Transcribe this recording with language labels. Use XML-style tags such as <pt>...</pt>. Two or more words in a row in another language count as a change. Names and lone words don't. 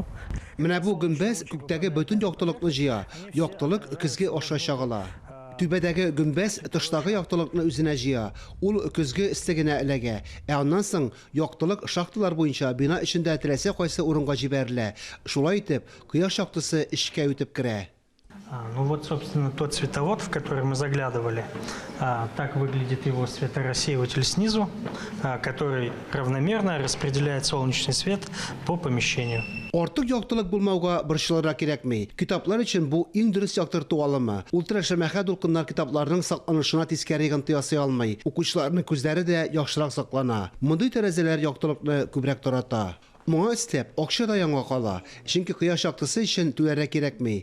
<tt>Менә бу гөмбәз күктәге бөтен яктылыкны җыя. Яктылык көзге аша чагыла. Түбәдәге гөмбәз тыштагы яктылыкны үзенә җыя. Ул көзге истегенә эләгә. Аннан соң яктылык шахталар буенча бина эчендә теләсә кайсы урынга җибәрелә. Шулай итеп, кояш яктысы эшкә үтеп керә.</tt> <ru>Ну вот, собственно, тот световод, в который мы заглядывали. Так выглядит его светорассеиватель снизу, который равномерно распределяет солнечный свет по помещению.</ru> <tt>Артык яктылык булмауга борчылырга кирәкми. Китаплар өчен бу иң дөрес яктырту алымы. Ультрашәмәхә дулкыннар китапларның сакланышына тискәре гынты ясый алмый. Укучыларның күзләре дә яхшырак саклана. Мондый тәрәзәләр яктылыкны күбрәк тарата. Моңа өстәп, акча да яңа кала. Чөнки кояш яктысы өчен түләргә кирәкми.</tt>